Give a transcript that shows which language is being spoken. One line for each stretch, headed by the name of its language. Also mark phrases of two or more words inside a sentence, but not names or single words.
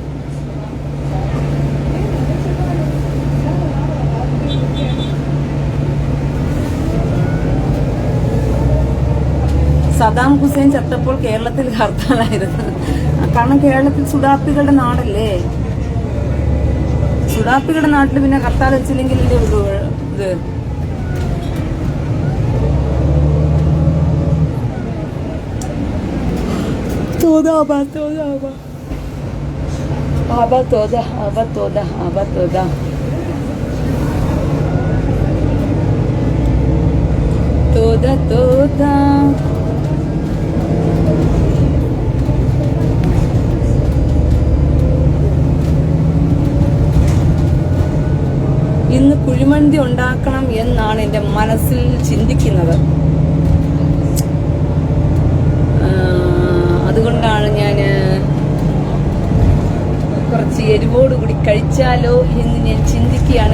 Malayalam: സദാം ഹുസൈൻ ചത്തപ്പോൾ കേരളത്തിൽ ഹർത്താലായിരുന്നു. കാരണം കേരളത്തിൽ സുഡാപ്പികളുടെ നാടല്ലേ. സുഡാപ്പികളുടെ നാട്ടിൽ പിന്നെ ഹർത്താൽ വെച്ചില്ലെങ്കിൽ ഇത്
Hebrew: toda, aba toda.
Malayalam: Toda. ഇന്ന് കുഴിമന്തി ഉണ്ടാക്കണം എന്നാണ് എൻ്റെ മനസ്സിൽ ചിന്തിക്കുന്നത്. അതുകൊണ്ടാണ് ഞാൻ കുറച്ച് എരിവോടുകൂടി കഴിച്ചാലോ എന്ന് ഞാൻ ചിന്തിക്കുകയാണ്.